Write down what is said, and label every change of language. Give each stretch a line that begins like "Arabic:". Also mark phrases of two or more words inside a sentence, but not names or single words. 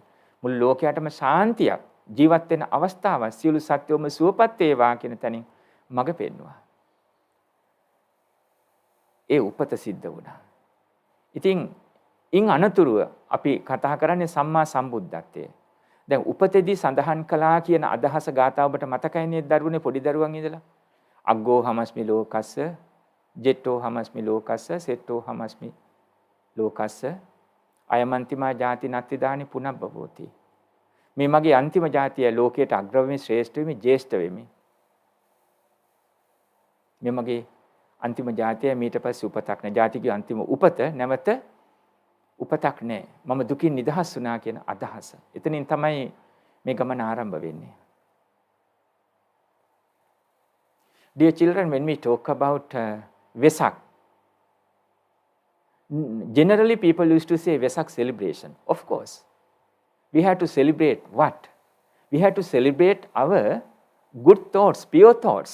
Sinhala: මුළු ලෝකයටම ශාන්තියක් ජීවත් වෙන අවස්ථාවක් සියලු සත්වෝම සුවපත් වේවා කියන තැනින් මඟ පෙන්වුවා. ඒ උපත සිද්ධ වුණා. ඉතින් ඉන් අනතුරුව අපි කතා කරන්නේ සම්මා සම්බුද්ධත්වය. දැන් උපතේදී සඳහන් කළා කියන අදහස ගාථා ඔබට මතකයි නේද දරුවනේ පොඩි දරුවන් ඉඳලා?
Pali: අග්ගෝ හමස්මි ලෝකස්ස, ජෙට්ටෝ හමස්මි ලෝකස්ස, සෙට්ටෝ හමස්මි ලෝකස්ස, අයමන්තිමා ජාති නත්තිදානි පුනබ්බවෝති.
Sinhala: මේ මගේ අන්තිම ජාතිය ලෝකයට අග්‍ර වෙමි, ශ්‍රේෂ්ඨ වෙමි, ජේෂ්ඨ වෙමි. මේ මගේ අන්තිම ජාතිය, මීට පස්සේ උපතක් නැහැ. ජාතිගේ අන්තිම උපත නැවත උපතක් නැහැ. මම දුකින් නිදහස් වුණා කියන අදහස. එතනින් තමයි මේ ගමන ආරම්භ වෙන්නේ.
English: Dear children, when we talk about Vesak, generally people used to say Vesak celebration. Of course, we have to celebrate what? We have to celebrate our good thoughts, pure thoughts.